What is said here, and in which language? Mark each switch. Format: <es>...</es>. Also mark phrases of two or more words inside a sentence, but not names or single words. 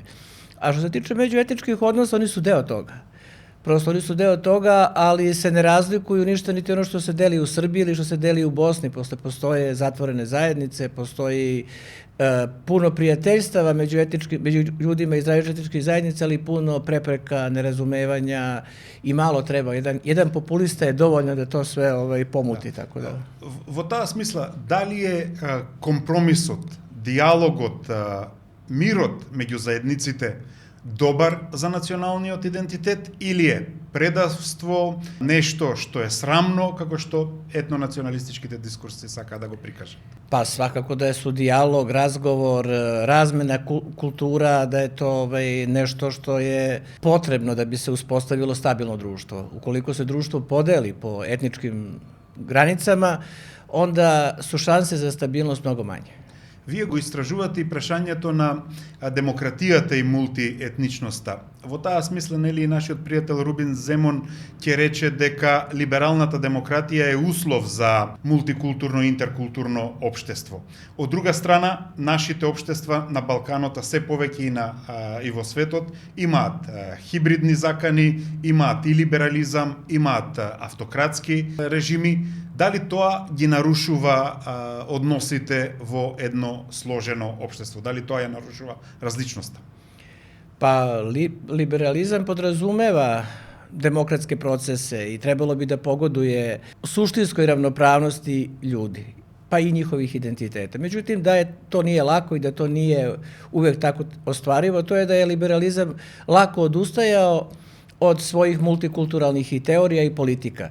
<sr>A što se tiče međuetničkih odnosa, oni su deo toga. Prosto oni su deo toga, ali se ne razlikuju ništa niti ono što se deli u Srbiji ili što se deli u Bosni. Postoje zatvorene zajednice, postoji puno prijateljstava među ljudima iz različitih zajednica, ali puno prepreka, nerazumevanja i malo treba. Jedan populista je dovoljno da to sve pomuti. Tako da.</sr> <mk>Во таа смисла, дали е компромисот, диалогот, мирот меѓу заедниците добар за националниот идентитет или е предавство, нешто што е срамно, како што етнонационалистичките дискурси сака да го прикажат?</mk> <sr>Pa svakako da su dijalog, razgovor, razmena kultura, da je to nešto što je potrebno da bi se uspostavilo stabilno društvo. Ukoliko se društvo podeli po etničkim granicama, onda su šanse za stabilnost mnogo manje.</sr> <mk>Вие го истражувате и прашањето на демократијата и мултиетничноста. Во таа смисла, нели, нашиот пријател Рубин Земон ќе рече дека либералната демократија е услов за мултикултурно и интеркултурно општество. Од друга страна, нашите општества на Балканот, се повеќе и во светот, имаат хибридни закани, имаат и либерализам, имаат автократски режими. Дали тоа ги нарушува односите во едно сложено општество? Дали тоа ја нарушува различноста?</mk> <sr>Pa liberalizam podrazumeva demokratske procese i trebalo bi da pogoduje suštinskoj ravnopravnosti ljudi, pa i njihovih identiteta. Međutim, da to nije lako i da to nije uvek tako ostvarivo, to je da je liberalizam lako odustajao od svojih multikulturalnih i teorija i politika.</sr>